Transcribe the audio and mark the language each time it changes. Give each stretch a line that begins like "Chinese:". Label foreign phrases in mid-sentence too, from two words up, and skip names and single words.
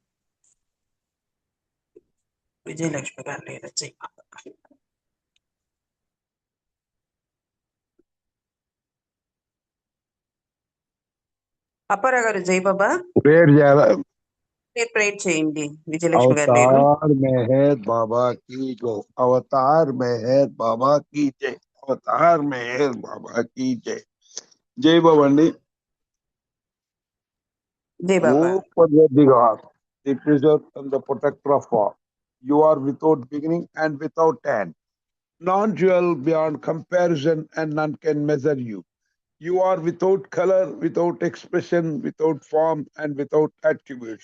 Telugu: విజయలక్ష్మి గారు లేదా
Hindi: जय बाबा.
Telugu: అప్పారావు గారు
Hindi: जय बाबा
Telugu: ప్రేయర్ చేయాలా? మీరు ప్రేయర్ చేయండి. విజయలక్ష్మి గారు లేరు.
Hindi: अवतार मेहर बाबा की जय, अवतार मेहर बाबा की जय, अवतार मेहर बाबा की जय. जय बाबा अंडी. जय बाबा.
English: O Parvatigar, the preserver and the protector of all, you are without beginning and without end, non-dual beyond comparison, and none can measure you. You are without color, without expression, without form, and without attributes.